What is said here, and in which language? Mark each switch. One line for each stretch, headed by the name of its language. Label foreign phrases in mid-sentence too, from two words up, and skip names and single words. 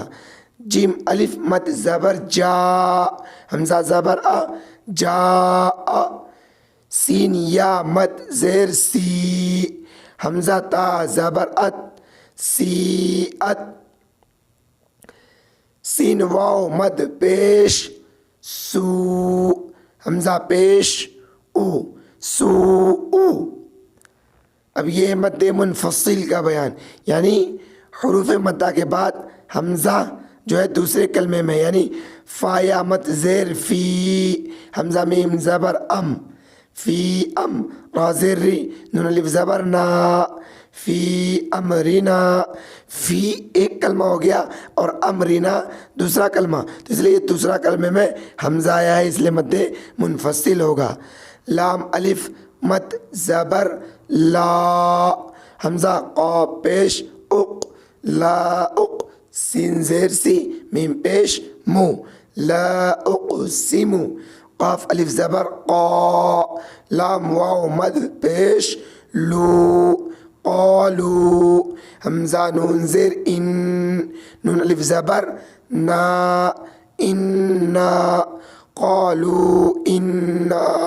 Urdu: جیم الف مد زبر جا، حمزہ زبر جا، سین یا مد زیر سی، حمزہ تا زبر ات، سی ات، سین واو مد پیش سو، حمزہ پیش او، سو او۔ اب یہ مد منفصل کا بیان، یعنی حروف مدہ کے بعد حمزہ جو ہے دوسرے کلمے میں، یعنی فا یا مد زیر فی، حمزہ میم زبر ام، فی ام، را زیر ری، نون الف زبر نا،
Arabic: فی امرینا،
Urdu: فی ایک کلمہ ہو گیا اور امرینا دوسرا کلمہ، تو اس لیے یہ دوسرا کلمے میں حمزہ آیا ہے، اس لیے مد منفصل ہوگا۔ لام الف مد زبر لا، حمزہ قاف پیش اق، لا اق، سین زیر سی، میم پیش مو،
Arabic: لا اقسمو،
Urdu: قاف الف زبر قا، لام واو مد پیش لو، قالو، حمزہ نون زیر ان، نون الف زبر نا، انا،
Arabic: قالو انا۔